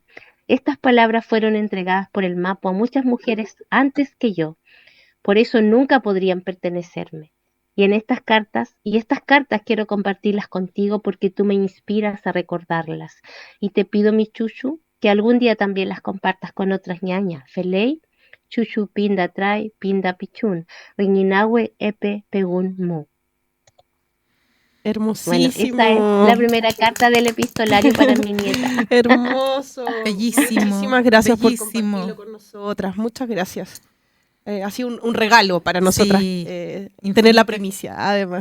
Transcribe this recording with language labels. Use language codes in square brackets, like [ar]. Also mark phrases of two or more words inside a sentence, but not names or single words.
[es] Estas palabras fueron entregadas por el Mapo a muchas mujeres antes que yo, por eso nunca podrían pertenecerme. Y estas cartas quiero compartirlas contigo porque tú me inspiras a recordarlas. Y te pido, mi Chuchu, que algún día también las compartas con otras ñañas. [arn] Felei, Chuchu pinda trai, pinda pichun, riñinahue epe pegun mu. [es] Bueno, esa es Hermosísimo. la primera carta del epistolario para mi nieta. Hermoso. Bellísimo, Muchísimas gracias bellísimo. por compartirlo con nosotras. Muchas gracias. Ha sido un regalo para nosotras Sí, tener la primicia, además.